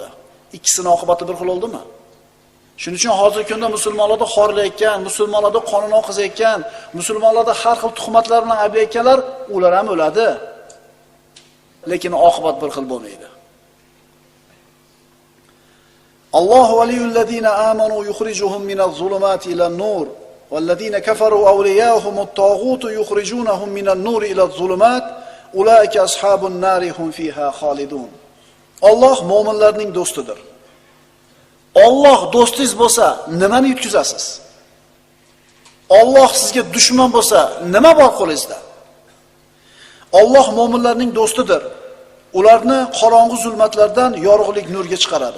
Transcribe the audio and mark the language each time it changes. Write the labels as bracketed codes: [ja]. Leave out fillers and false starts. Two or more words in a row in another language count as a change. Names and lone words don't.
[uz] Ikkisining oqibati bir xil bo'ldimi? Shuning uchun hozirgi kunda musulmonlarni xorlayotgan, musulmonlarni qonun oqizayotgan, musulmonlarni har xil tuhmatlar bilan ayblayotganlar, ular ham o'ladi. Lekin oqibat bir xil bo'lmaydi. [ar] الله ولي الذين آمنوا يخرجهم من الظلمات إلى النور والذين كفروا أولياؤهم الطاغوت يخرجونهم من النور إلى الظلمات أولئك أصحاب النار هم فيها خالدون. [uz] Alloh mu'minlarning do'stidir. Alloh do'stingiz bo'lsa, nimani yutkazasiz? Alloh sizga dushman bo'lsa, nima bor qo'lingizda? Alloh mu'minlarning do'stidir. Ularni qorong'u zulmatlardan yorug'lik nurga chiqaradi.